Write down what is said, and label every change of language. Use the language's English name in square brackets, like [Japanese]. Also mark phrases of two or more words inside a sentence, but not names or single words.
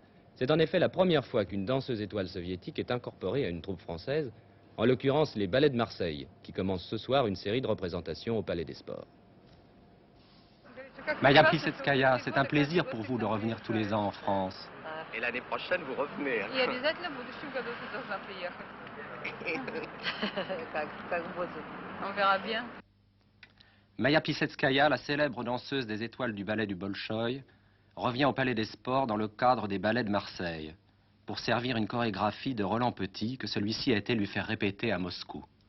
[French] C'est en effet la première fois qu'une danseuse étoile soviétique est incorporée à une troupe française, en l'occurrence les Ballets de Marseille, qui commencent ce soir une série de représentations au Palais des Sports. Maya Plisetskaya, c'est un plaisir pour vous de revenir tous les ans en France. Et l'année prochaine, vous revenez. [Russian] И обязательно буду, в году ты должна приехать. [French] On verra bien. Maya Plisetskaya, la célèbre danseuse des étoiles du ballet du Bolchoï, revient au Palais des Sports dans le cadre des Ballets de Marseille, pour servir une chorégraphie de Roland Petit que celui-ci a été lui faire répéter à Moscou.